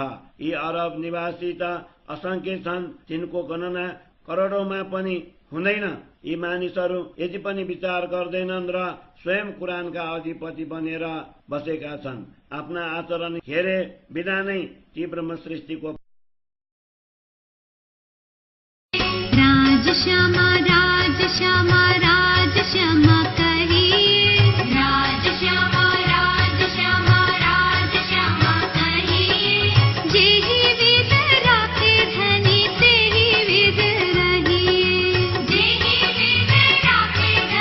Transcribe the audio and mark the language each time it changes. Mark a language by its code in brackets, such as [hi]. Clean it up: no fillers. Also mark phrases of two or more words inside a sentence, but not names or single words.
[ne] यी अरब निवासी त असंख्य छन्, तिनको गणना करोडौंमा पनि हुँदैन। यी मानिसहरू यति पनि विचार गर्दैनन् र स्वयं कुरानका अधिपति बनेर बसेका छन्। आफ्ना आचरण हेरे बिना नै ती ब्रह्म सृष्टिको [hi] राजश्यामा राजश्यामा राजश्यामा कहिए, राजश्यामा राजश्यामा राजश्यामा कहिए, जेहि विद राखे धनी तेहि विद रहिए, जेहि विद राखे